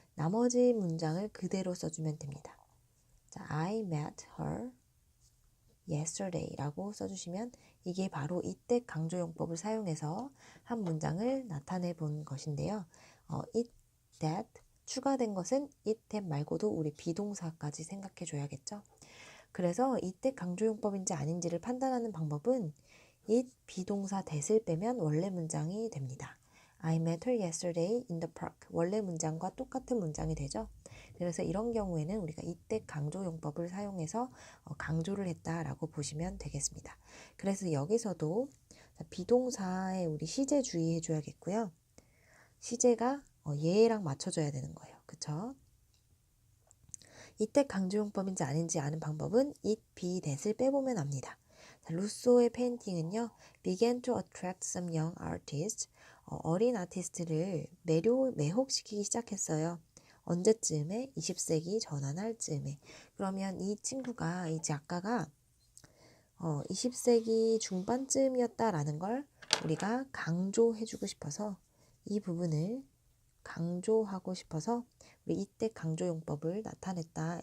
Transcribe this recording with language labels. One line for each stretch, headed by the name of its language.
Korean: 나머지 문장을 그대로 써주면 됩니다. 자,
English: I met her yesterday
Korean: 라고 써주시면 이게 바로 이때 강조용법을 사용해서 한 문장을 나타내 본 것인데요. it, that 추가된 것은 it, that 말고도 우리 비동사까지 생각해 줘야겠죠. 그래서 이때 강조용법인지 아닌지를 판단하는 방법은 it 비동사 that을 빼면 원래 문장이 됩니다.
English: I met her yesterday in the park.
Korean: 원래 문장과 똑같은 문장이 되죠. 그래서 이런 경우에는 우리가 이때 강조용법을 사용해서 강조를 했다라고 보시면 되겠습니다. 그래서 여기서도 비동사에 우리 시제 주의해 줘야겠고요. 시제가 예랑 맞춰줘야 되는 거예요. 그쵸? 이때 강조용법인지 아닌지 아는 방법은 it, be, that을 빼보면 압니다. 자, 루소의 페인팅은요.
English: began to attract some young artists.
Korean: 어린 아티스트를 매혹시키기 시작했어요. 언제쯤에? 20세기 전환할 즈음에. 그러면 이 작가가 20세기 중반쯤이었다라는 걸 우리가 강조해주고 싶어서 이 부분을 강조하고 싶어서 우리 이때 강조용법을 나타냈다.